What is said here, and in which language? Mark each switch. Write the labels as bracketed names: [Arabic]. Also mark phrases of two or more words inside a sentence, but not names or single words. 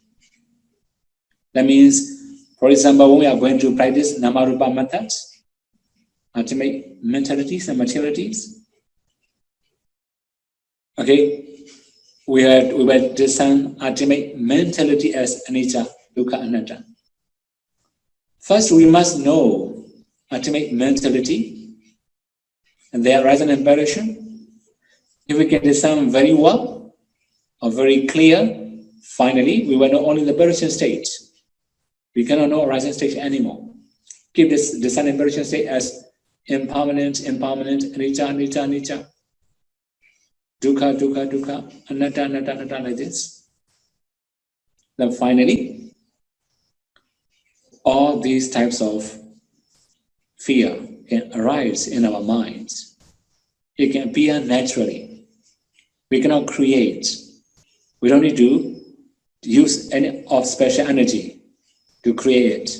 [English] That means, for example, when we are going to practice Namarupa methods, ultimate mentalities and materialities, okay, we will discern ultimate mentality as [Pali] anicca, dukkha, anatta. [English] First, we must know ultimate mentality and their rising and perishing. If we can discern very well or very clear, finally, we will know only the perishing state. We cannot know rising state anymore. Keep this discerning perishing state as impermanent, [Pali] anicca, anicca, dukkha, anatta, [English] like this. Then finally, all these types of fear can arise in our minds. It can appear naturally. We cannot create. We don't need to use any of special energy to create it.